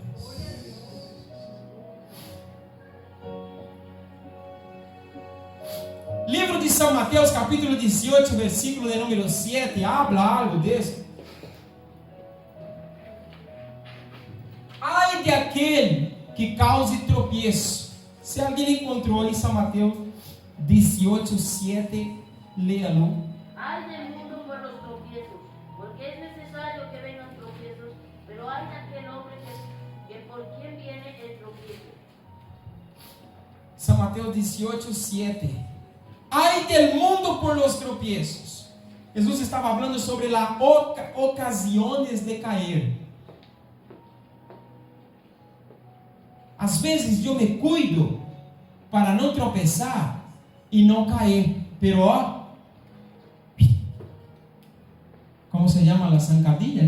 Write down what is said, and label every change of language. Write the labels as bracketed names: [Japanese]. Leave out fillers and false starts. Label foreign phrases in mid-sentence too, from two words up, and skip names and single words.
[Portuguese] Livro de São Mateus, capítulo 18, versículo de número 7, [Spanish] habla algo [Portuguese] disso. Ai de aquele que cause tropeço. Se alguém encontrou em São Mateus 18, 7, [Spanish] léalo. Ay del mundo por los tropiezos, porque es necesario que vengan tropiezos, pero hay de aquel hombre que por quien viene el tropiezo. [Portuguese] São Mateus 18, 7. [Spanish] Ai del mundo por los tropiezos. [Portuguese] Jesus estava falando sobre as ocasiões de cair. Às vezes eu me cuido para não tropeçar e não cair. Pero, como se chama a zancadilha?